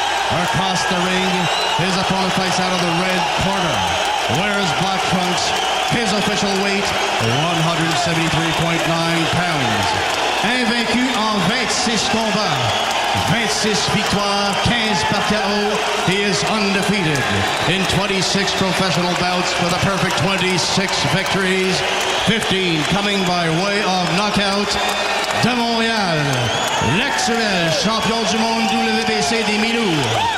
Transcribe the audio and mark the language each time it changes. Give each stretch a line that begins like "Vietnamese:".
English: Across the ring, his opponent fights out of the red corner. Wears black trunks. His official weight, 173.9 pounds.
French: Invaincu en 26 combats, 26 victoires, 15 par KO.
English: He is undefeated in 26 professional bouts with a perfect 26 victories, 15 coming by way of knockout.
French: De Montréal, l'actuel champion du monde WBC des mi-lourds.